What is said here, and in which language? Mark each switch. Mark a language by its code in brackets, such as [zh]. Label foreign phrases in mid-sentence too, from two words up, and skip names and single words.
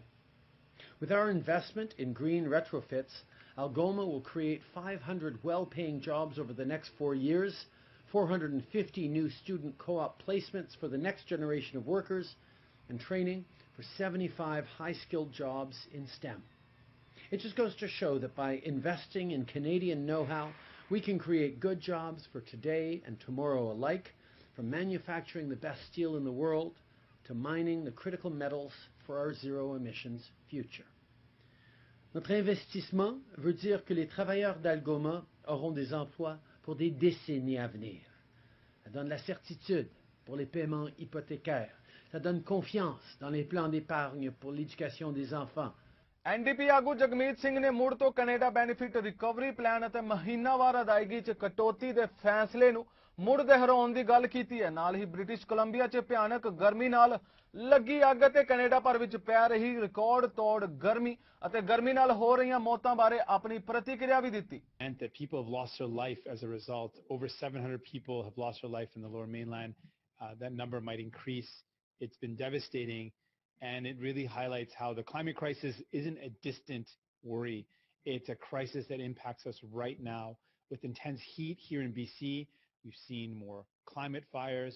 [en] With our investment in green retrofits, Algoma will create 500 well-paying jobs over the next 4 years, 450 new student co-op placements for the next generation of workers, and training for 75 high-skilled jobs in STEM. It just goes to show that by investing in Canadian know-how, we can create good jobs for today and tomorrow alike, from manufacturing the best steel in the world to mining the critical metals for our zero-emissions future. [fr] Notre investissement veut dire que les travailleurs d'Algoma auront des emplois pour des décennies à venir. Ça donne la certitude pour les paiements hypothécaires. Ça donne confiance dans les plans d'épargne pour l'éducation des enfants. [pa] ਐਨਡੀਪੀ ਆਗੂ ਜਗਮੀਤ ਸਿੰਘ ਨੇ ਮੁੜ ਤੋਂ ਕੈਨੇਡਾ ਬੈਨੀਫਿਟ ਰਿਕਵਰੀ ਪਲਾਨ ਅਤੇ ਮਹੀਨਾਵਾਰ ਅਦਾਇਗੀ 'ਚ ਕਟੌਤੀ ਦੇ ਫੈਸਲੇ ਨੂੰ ਮੁੜ ਦੁਹਰਾਉਣ ਦੀ ਗੱਲ ਕੀਤੀ ਹੈ। ਨਾਲ ਹੀ ਬ੍ਰਿਟਿਸ਼ ਕੋਲੰਬੀਆ 'ਚ ਭਿਆਨਕ ਗਰਮੀ ਨਾਲ ਲੱਗੀ ਅੱਗ ਅਤੇ ਕੈਨੇਡਾ ਭਰ ਵਿੱਚ ਪੈ ਰਹੀ ਰਿਕਾਰਡ ਤੋੜ ਗਰਮੀ ਅਤੇ ਗਰਮੀ ਨਾਲ ਹੋ ਰਹੀਆਂ ਮੌਤਾਂ ਬਾਰੇ ਆਪਣੀ ਪ੍ਰਤੀਕਿਰਿਆ ਵੀ ਦਿੱਤੀ। [en] And that people have lost their life as a result. Over 700 people have lost their life in the Lower Mainland. That number might increase. It's been devastating. And it really highlights how the climate crisis isn't a distant worry. It's a crisis that impacts us right now. With intense heat here in BC, we've seen more climate fires.